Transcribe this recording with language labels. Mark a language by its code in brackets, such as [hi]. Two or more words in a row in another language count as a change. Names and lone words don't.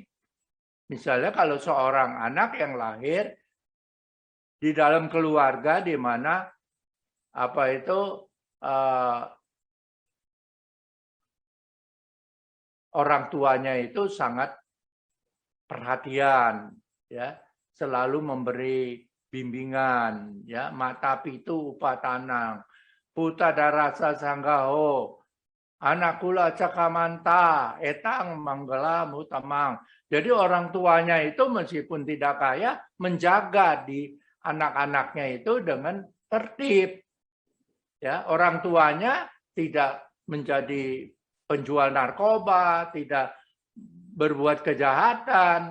[id] Misalnya kalau seorang anak yang lahir di dalam keluarga di mana orang tuanya itu sangat perhatian, ya, selalu memberi bimbingan, ya, [pi] mata pitu upatanang, puta darasa sanggaho, anakula cakamanta, etang manggala mutamang. [id] Jadi orang tuanya itu meskipun tidak kaya, menjaga di anak-anaknya itu dengan tertib. Ya, orang tuanya tidak menjadi penjual narkoba, tidak berbuat kejahatan.